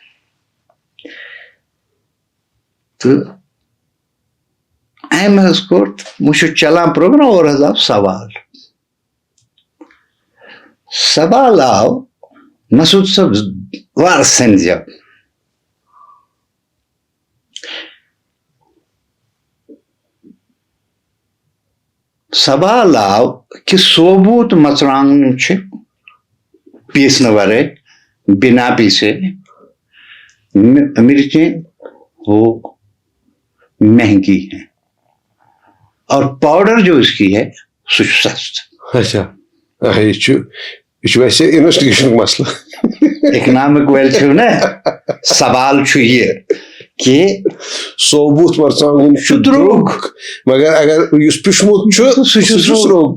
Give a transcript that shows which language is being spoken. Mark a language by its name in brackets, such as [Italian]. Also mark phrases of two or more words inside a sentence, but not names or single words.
[Kashmiri] تہٕ أمۍ حظ کوٚر وۄنۍ چھُ چلان پروگرام اور حظ آو سوال آو مسعود صٲب وارٕ سٔنزیو سوال آو کہِ ثوبوٗت مَژرٛانٛگُن چھِ پیٖسنہٕ وَرٲے [Urdu] بِنا پیٖسے مرچیں وہ مہنگی ہیں اور پاؤڈر جو اس کی ہے [Kashmiri] سُہ چھُ سَستہٕ اچھا یہِ چھُ ویسے اِنویسٹِگیشنُک مسلہٕ اِکنامِک وٲلۍ چھِو نا سوال چھُ یہِ کہِ ثوبوٗت مرژٕوانٛگُن چھُ درٛوٚگ مگر اگر یُس پِشمُت چھُ سُہ چھُ درٛوٚگ